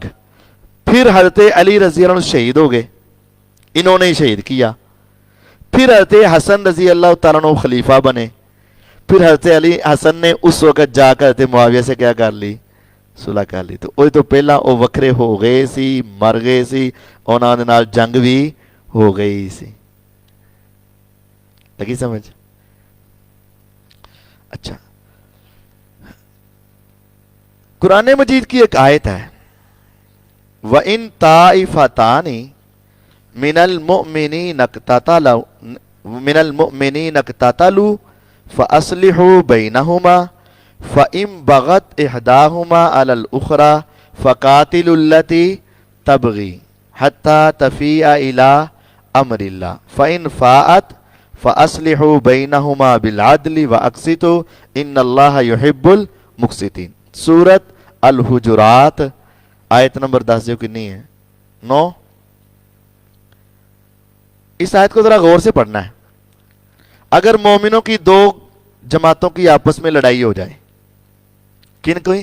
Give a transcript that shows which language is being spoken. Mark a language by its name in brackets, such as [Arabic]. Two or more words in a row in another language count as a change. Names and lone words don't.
[Urdu] پھر حضرت علی رضی اللہ عنہ شہید ہو گئے, انہوں نے ہی شہید کیا. پھر حضرت حسن رضی اللہ تعالیٰ عنہ خلیفہ بنے. پھر حضرت علی حسن نے اس وقت جا کر حضرت معاویہ سے کیا کر لی؟ صلح کر لی. [Punjabi] تو وہ تو پہلا وہ وکھرے ہو گئے سی, مر گئے سی, انہاں دے نال جنگ بھی ہو گئی سی. لگی سمجھ؟ [Urdu] اچھا, قرآن مجید کی ایک آیت ہے, [Arabic] وَإِن طَائِفَتَانِ مِنَ الْمُؤْمِنِينَ اقْتَتَلُوا فَأَصْلِحُوا بَيْنَهُمَا فَإِن بَغَتْ إِحْدَاهُمَا عَلَى الْأُخْرَى فَقَاتِلُوا الَّتِي تَبْغِي حَتَّى تَفِيءَ إِلَى أَمْرِ اللَّهِ فَإِن فَاءَتْ فَأَصْلِحُوا بَيْنَهُمَا بِالْعَدْلِ وَأَقْسِطُوا إِنَّ اللَّهَ يُحِبُّ الْمُقْسِطِينَ. [Urdu] سورت الحجرات آیت نمبر 10 جو کنی ہے 9. اس آیت کو ذرا غور سے پڑھنا ہے. اگر مومنوں کی 2 جماعتوں کی آپس میں لڑائی ہو جائے, کن کوئی؟